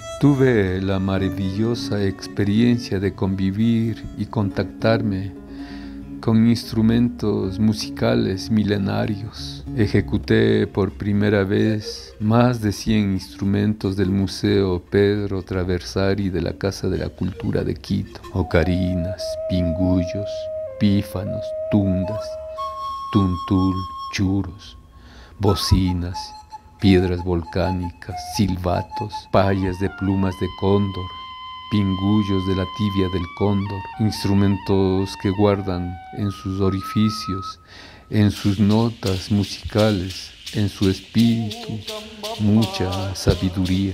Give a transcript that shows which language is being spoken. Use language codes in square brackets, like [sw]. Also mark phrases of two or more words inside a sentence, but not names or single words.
[es] Tuve la maravillosa experiencia de convivir y contactarme con instrumentos musicales milenarios. Ejecuté por primera vez más de 100 instrumentos del Museo Pedro Traversari de la Casa de la Cultura de Quito. Ocarinas, pingullos, pífanos, tundas, tuntul, churos, bocinas, piedras volcánicas, silbatos, payas de plumas de cóndor, pingullos de la tibia del cóndor, instrumentos que guardan en sus orificios, en sus notas musicales, en su espíritu, mucha sabiduría.